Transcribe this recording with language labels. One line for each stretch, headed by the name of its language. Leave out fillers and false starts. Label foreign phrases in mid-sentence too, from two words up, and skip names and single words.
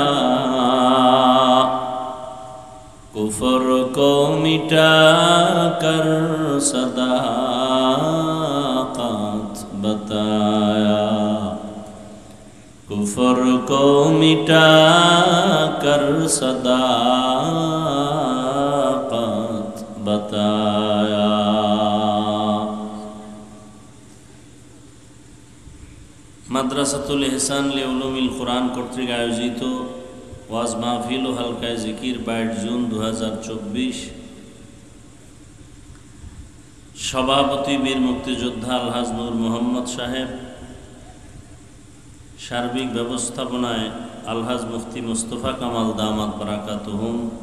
Urdu: کفر کو مٹا کر صداقت بتایا کفر کو مٹا کر صداقت بتایا
Bangla: মাদ্রাসাতুল ইহসান লিউলুমিল কুরআন কর্তৃক আয়োজিত ওয়াজ মাহফিল ও হালকায়ে জিকির 22 জুন 2024 সভাপতি বীর মুক্তিযোদ্ধা আলহাজ নূর মোহাম্মদ সাহেব, সার্বিক ব্যবস্থাপনায় আলহাজ মুফতি মুস্তফা কামাল দামাত বারাকাতুহুম,